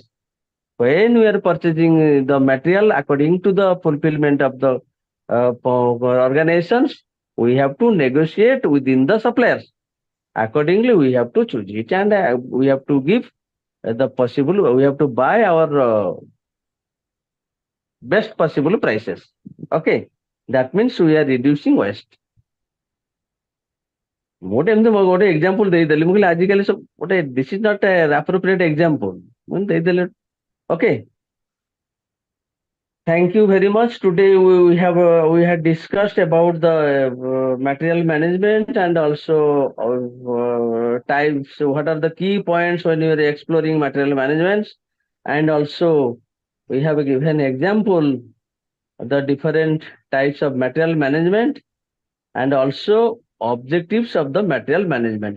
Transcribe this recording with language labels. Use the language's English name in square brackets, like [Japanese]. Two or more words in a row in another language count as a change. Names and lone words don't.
[English] When we are purchasing the material according to the fulfillment of the organizations, we have to negotiate within the suppliers. Accordingly, we have to choose it, and we have to give the possible. We have to buy our best possible prices. Okay, that means we are reducing waste. [Odia] ଗୋଟେ ଏମିତି ଗୋଟେ ଏକ୍ସାମ୍ପଲ ଦେଇଦେଲି ମୁଁ କହିଲି ଆଜିକାଲି ସବୁ ଗୋଟେ [English] this is not appropriate example [Odia] ମୁଁ ଦେଇଦେଲି okay. [English] Thank you very much. Today we had discussed about the material management and also types. What are the key points when you are exploring material management, and also we have given example of the different types of material management and also objectives of the material management.